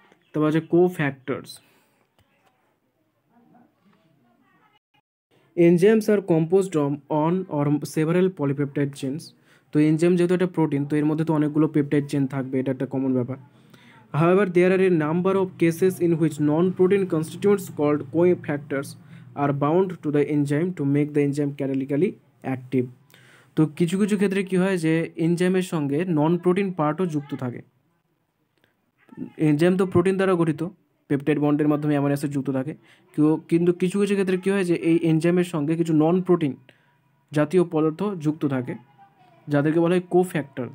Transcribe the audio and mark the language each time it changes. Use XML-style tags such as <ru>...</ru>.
<bn>তারপর আছে কোফ্যাক্টরস।</bn> <en>Enzymes are composed on or several polypeptide chains.</en> <bn>তো এনজাইম যেহেতু একটা প্রোটিন, তো এর মধ্যে তো অনেকগুলো পেপটাইড চেন থাকবে, এটা একটা কমন ব্যাপার।</bn> <en>However, there are a number of cases in which non-protein constituents called cofactors are bound to the enzyme to make the enzyme catalytically active.</en> <bn>তো কিছু কিছু ক্ষেত্রে কী হয়, যে এনজাইমের সঙ্গে নন প্রোটিন পার্টও যুক্ত থাকে। এনজাইম তো প্রোটিন দ্বারা গঠিত, পেপটাইড বন্ডের মাধ্যমে অ্যামাইনো অ্যাসিড যুক্ত থাকে, কিন্তু কিছু কিছু ক্ষেত্রে কী হয়, যে এই এনজাইমের সঙ্গে কিছু নন প্রোটিন জাতীয় পদার্থ যুক্ত থাকে, যাদেরকে বলা হয় কোফ্যাক্টর।</bn>